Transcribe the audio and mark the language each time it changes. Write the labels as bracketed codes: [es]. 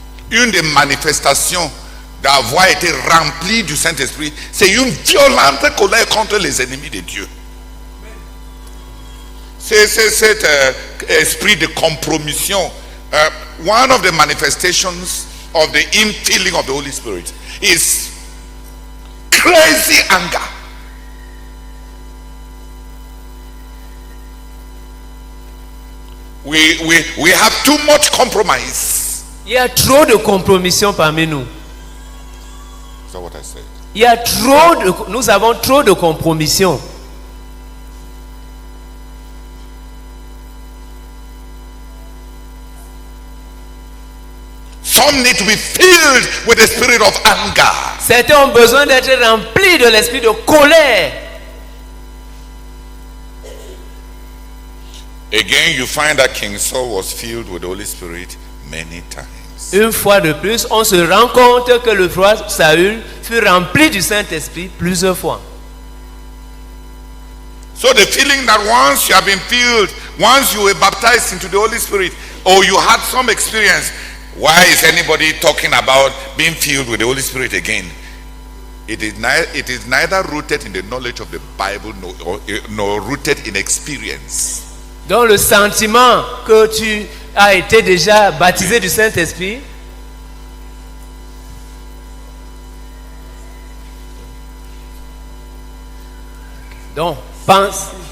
[fr] Une des manifestations d'avoir été rempli du Saint-Esprit, c'est une violente colère contre les ennemis de Dieu. C'est cet esprit de compromission. [en] One of the manifestations of the infilling of the Holy Spirit is crazy anger. We we have too much compromise. [fr] Il y a trop de compromission parmi nous. [en] That's what I said. [fr] Nous avons trop de compromission. [en] Some need to be filled with the spirit of anger. [fr] Certains ont besoin d'être remplis de l'esprit de colère. [en] Again, you find that King Saul was filled with the Holy Spirit many times. [fr] Une fois de plus, on se rend compte que le roi Saül fut rempli du Saint-Esprit plusieurs fois. [en] So the feeling that once you have been filled, once you were baptized into the Holy Spirit, or you had some experience, why is anybody talking about being filled with the Holy Spirit again? It is neither rooted in the knowledge of the Bible nor rooted in experience. [fr] Donc le sentiment que tu as été déjà baptisé du Saint-Esprit, donc pense.